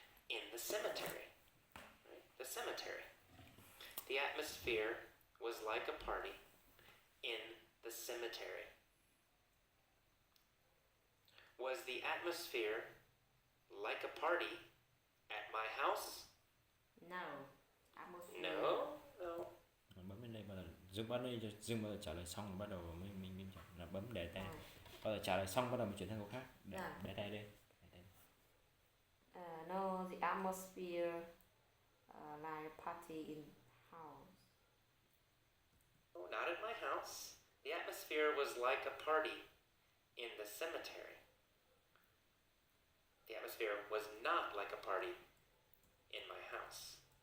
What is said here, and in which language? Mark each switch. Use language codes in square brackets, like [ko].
[en] In the cemetery. Right? The cemetery. The atmosphere was like a party in the cemetery. Was the atmosphere like a party at my house? No. Atmosphere. No. [vi] Bấm bên đây bắt đầu dừng bao giờ trả lời xong rồi bắt đầu mình là bấm để tay. Bao giờ trả lời xong bắt đầu mình chuyển sang câu khác. Để tay đây. [en] No, the atmosphere like party in house. Oh, not at my house. The atmosphere was like a party in the cemetery. The atmosphere was not like a party in my house.